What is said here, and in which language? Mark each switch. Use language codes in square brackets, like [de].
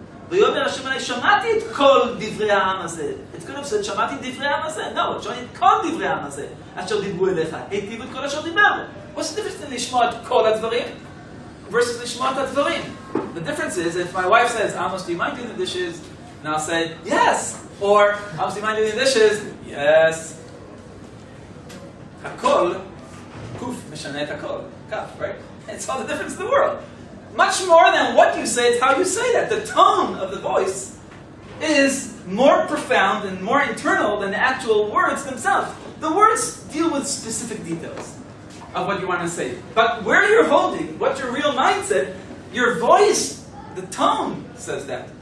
[he] ויאמר השם עלי, שמעתי את כל דברי העם הזה. [en] It could have said, [he] שמעתי את דברי העם הזה. [en] No, [he] שמעתי את כל דברי העם הזה. אשר דיברו אליך. היטיבו את כל אשר דיבר. [en] What's the difference between [he] לשמוע את כל הדברים [en] versus [he] לשמוע את הדברים? [en] The difference is, if my wife says, Amos, do you mind doing the dishes? And I'll say, yes. Or, Amos, do you mind doing the dishes? Yes. [he] הכל, kuf, משנה את הכל. [en] Kaf, right? It's all the difference in the world. Much more than what you say, it's how you say that. The tone of the voice is more profound and more internal than the actual words themselves. The words deal with specific details of what you want to say. But where you're holding, what's your real mindset, your voice, the tone says that.